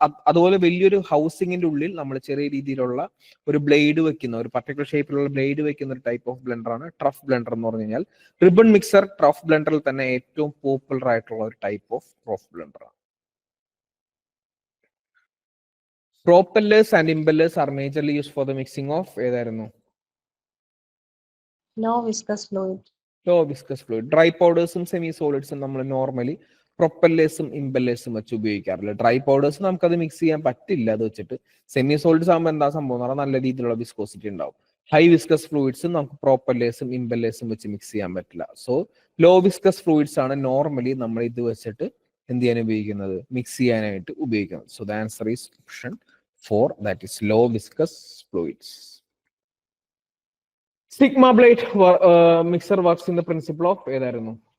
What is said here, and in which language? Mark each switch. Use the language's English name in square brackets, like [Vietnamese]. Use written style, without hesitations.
[Malayalam] അതുപോലെ വലിയൊരു ഹൗസിങ്ങിന്റെ ഉള്ളിൽ നമ്മൾ ചെറിയ രീതിയിലുള്ള ഒരു ബ്ലേഡ് വെക്കുന്ന, ഒരു പർട്ടിക്കുലർ ഷേപ്പിലുള്ള ബ്ലേഡ് വെക്കുന്ന ഒരു ടൈപ്പ് ഓഫ് ബ്ലെൻഡർ ആണ് ട്രഫ് ബ്ലെൻഡർ എന്ന് പറഞ്ഞു കഴിഞ്ഞാൽ. റിബൺ മിക്സർ ട്രഫ് ബ്ലെൻഡറിൽ തന്നെ ഏറ്റവും പോപ്പുലർ ആയിട്ടുള്ള ഒരു ടൈപ്പ് ഓഫ് ട്രഫ് ബ്ലെൻഡർ ആണ്. [English] Propellers and impellers are majorly used for the mixing of [Malayalam] ഏതായിരുന്നു? [English] Low viscous fluid. [Malayalam] Dry പൗഡേഴ്സും semi സോളിഡ്സും നമ്മൾ നോർമലി പ്രൊപ്പല്ലേഴ്സും ഇമ്പല്ലേഴ്സും വെച്ച് ഉപയോഗിക്കാറില്ല. ഡ്രൈ പൗഡേഴ്സ് നമുക്കത് മിക്സ് ചെയ്യാൻ പറ്റില്ല അത് വെച്ചിട്ട്. സെമി സോളിഡ്സ് ആകുമ്പോൾ എന്താ സംഭവം എന്ന് പറഞ്ഞാൽ നല്ല രീതിയിലുള്ള വിസ്കോസിറ്റി ഉണ്ടാവും. ഹൈ വിസ്കസ് ഫ്ലൂയിഡ്സും നമുക്ക് പ്രോപ്പല്ലേഴ്സും ഇമ്പല്ലേഴ്സും വെച്ച് മിക്സ് ചെയ്യാൻ പറ്റില്ല. സോ ലോ വിസ്കസ് ഫ്ലൂയിഡ്സ് ആണ് നോർമലി നമ്മൾ ഇത് വെച്ചിട്ട് എന്ത് ചെയ്യാൻ ഉപയോഗിക്കുന്നത്? മിക്സ് ചെയ്യാനായിട്ട് ഉപയോഗിക്കുന്നത്. [English] So the answer is option 4, that is low viscous fluids. Sigma blade mixer works in the principle of [Malayalam] ഏതായിരുന്നു?